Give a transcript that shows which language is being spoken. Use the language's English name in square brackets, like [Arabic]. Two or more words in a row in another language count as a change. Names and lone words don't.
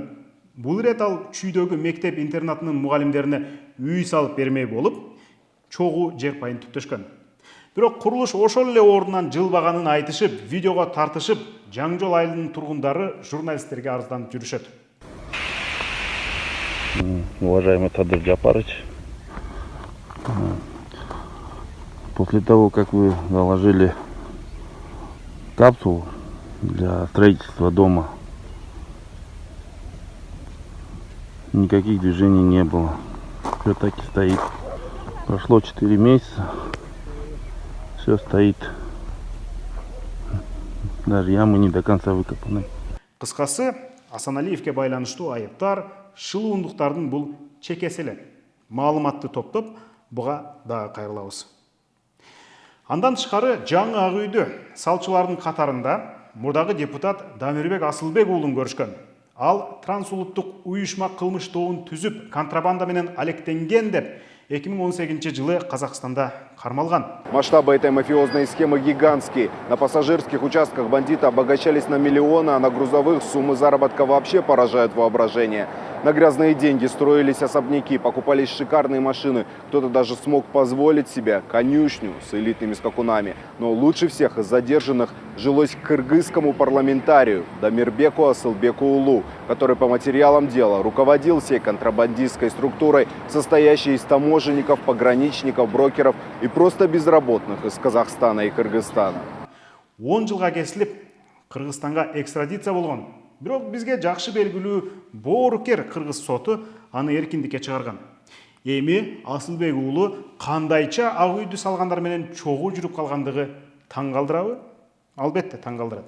[Kyrgyz] Бул ирет ал чүйдөгү мектеп интернатынын мугалимдерине үй салып бермей болуп, чогуу жер пайын түптөшкөн. Бирок курулуш ошол эле ордунан жылбаганын айтышып, видеого тартышып, Жаңжол айылынын тургундары журналисттерге арызданып жүрүшөт. [Russian] Уважаемый Садыр Жапарович, после того, как вы заложили капсулу для строительства дома, никаких движений не было. Все так и стоит. Прошло 4 месяца, все стоит. Даже ямы не до конца выкопаны. [Kyrgyz] Кыскасы, Асаналиевке байланыштуу айыптар, шылуундуктардын бул чекеси эле. Маалыматты топтоп, буга дагы кайрылабыз. Андан тышкары жаңы Ак үйдү салчылардын катарында мурдагы депутат Дамирбек Асылбек уулун көрүшкөн. Ал трансулуттук уюшма кылмыш тобун түзүп, контрабанда менен алектенген деп 2018-жылы Казакстанда кармалган. [Russian] Масштабы этой мафиозной схемы гигантские. На пассажирских участках бандиты обогащались на миллионы, а на грузовых суммы заработка вообще поражают воображение. На грязные деньги строились особняки, покупались шикарные машины. Кто-то даже смог позволить себе конюшню с элитными скакунами. Но лучше всех из задержанных жилось кыргызскому парламентарию Дамирбеку Асылбеку Уулу, который по материалам дела руководил всей контрабандистской структурой, состоящей из таможенников, пограничников, брокеров и просто безработных из Казахстана и Кыргызстана. [Kyrgyz] 10 жылга кесилип, Кыргызстанга экстрадиция болгон. Бирок бизге жакшы белгилүү боорукер кыргыз соту аны эркиндикке чыгарган. Эми Асылбек уулу кандайча Ак үйдү салгандар менен чогуу жүрүп калгандыгы таң калтырабы? Албетте таң калтырат.